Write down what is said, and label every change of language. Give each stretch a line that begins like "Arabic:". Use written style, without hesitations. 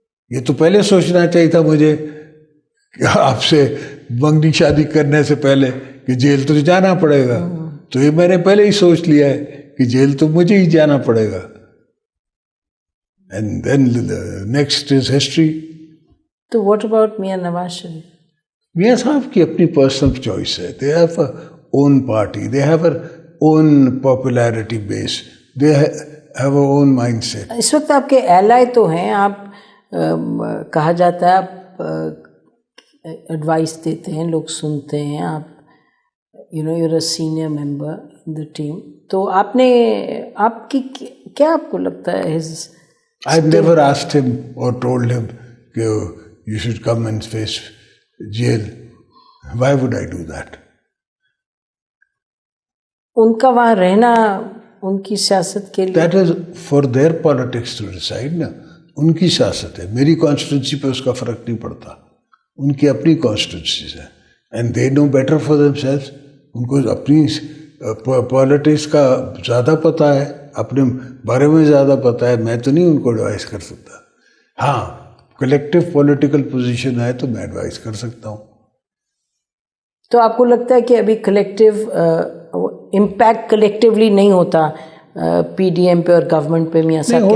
Urdu: یہ تو پہلے سوچنا چاہیے تھا مجھے کہ آپ سے منگنی شادی کرنے سے پہلے کہ جیل تو جانا پڑے گا. تو یہ میں نے پہلے ہی سوچ لیا ہے کہ جیل تو مجھے ہی جانا پڑے گا.
English: And then next is history. تو what about Mian Nawaz Sharif?
Urdu: میاں صاحب کی اپنی پرسنل چوائس ہے.
English: They have a own party, they have a own popularity base, they have a own mindset.
Urdu: اس وقت آپ کے ایلائی تو ہیں, آپ کہا جاتا ہے آپ ایڈوائس دیتے ہیں, لوگ سنتے ہیں, آپ
English: You a senior member in the team.
Urdu: تو آپ کی کیا آپ کو لگتا ہے
English: I've never asked him or told him
Urdu: کہ
English: you should come and face jail. Why would I do that?
Urdu: ان کا وہاں رہنا ان کی سیاست کے لیے,
English: That is for their politics to decide نا.
Urdu: ان کی سیاست ہے, میری کانسٹیٹوینسی پہ اس کا فرق نہیں پڑتا. ان کی اپنی کانسٹیٹوینسیز ہیں
English: and they know better for themselves.
Urdu: ان کو اپنی پالیٹکس کا زیادہ پتہ ہے, اپنے بارے میں زیادہ پتہ ہے. میں تو نہیں ان کو ایڈوائز کر سکتا. ہاں کلیکٹیو پولیٹیکل پوزیشن ہے تو میں ایڈوائز کر سکتا ہوں. تو آپ کو لگتا ہے کہ ابھی کلیکٹیو امپیکٹ کلیکٹیولی نہیں ہوتا پی ڈی ایم پہ اور گورنمنٹ پہ؟ میاں صاحب کے